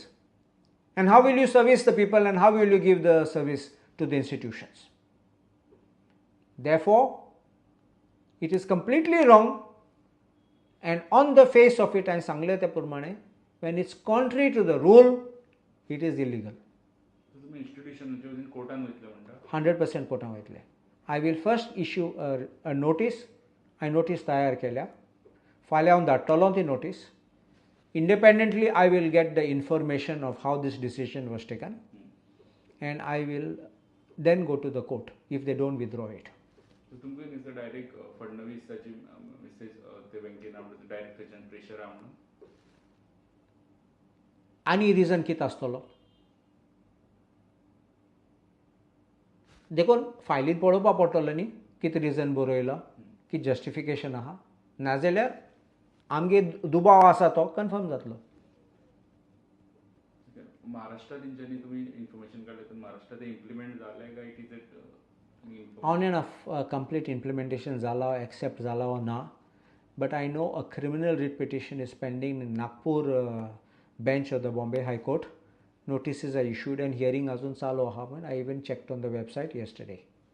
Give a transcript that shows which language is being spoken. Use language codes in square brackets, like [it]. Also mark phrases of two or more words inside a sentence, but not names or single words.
[en] And how will you service the people and how will you give the service to the institutions? Therefore, it is completely wrong and on the face of it, when it's contrary to the rule, it is illegal. [kok] 100% कोर्टान वयतले. [en] I will first issue a notice. I notice [kok] तयार केल्या. फाल्यां हांव धाडटलों ती notice. [en] Independently, I will get the information of how this decision was taken and I will then go to the court if they don't withdraw it. [kok] So, तुमकां [en] is the direct [kok] Fadnavisaची message ते बँकेन आमच्या डायरेक्टराच्यान प्रेशर आहा म्हणून आनी रिजन कितें आसतलो? देखून फायलीन पळोवपा पडटलो न्ही कितें रिजन बरयला, कितें जस्टिफिकेशन आहा. नाजाल्यार आमगे दुबाव आसा तो कन्फर्म जातलो. [mr] महाराष्ट्रात तेंच्यांनी तुम्ही इन्फॉर्मेशन काढले तर महाराष्ट्रात इम्प्लिमेंट झालंय का [en] it is on and off complete implementation [kok] जाला एक्सेप्ट जाला [en] or ना, but I know a criminal writ petition is pending in Nagpur bench of the Bombay High Court. Notices are issued and hearing [kok] अजून चालू आहा. [en] I even checked on the website yesterday.